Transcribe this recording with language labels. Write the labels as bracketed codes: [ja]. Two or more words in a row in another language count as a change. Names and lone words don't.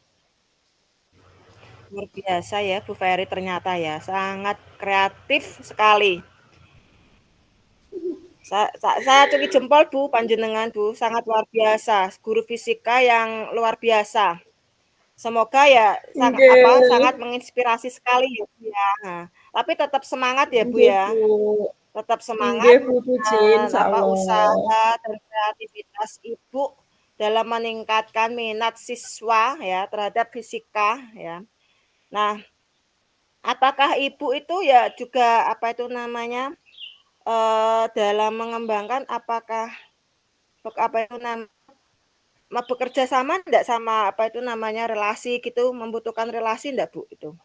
[id] luar biasa ya, Bu Ferry ternyata ya, sangat kreatif sekali. Saya acungi jempol, Bu, panjenengan, Bu, sangat luar biasa, guru fisika yang luar biasa. Semoga ya Nggih, sangat menginspirasi sekali ya, Bu, ya. Nah, tapi tetap semangat ya, Bu, nggih, ya. Bu. Tetap semangat Nggih, Bu Puji, dan insyaallah. usaha dan kreativitas Ibu dalam meningkatkan minat siswa ya terhadap fisika ya. Nah, apakah Ibu itu ya juga apa itu namanya, dalam mengembangkan apakah apa itu bekerja sama enggak sama apa itu namanya, relasi gitu, membutuhkan relasi enggak, Bu, itu?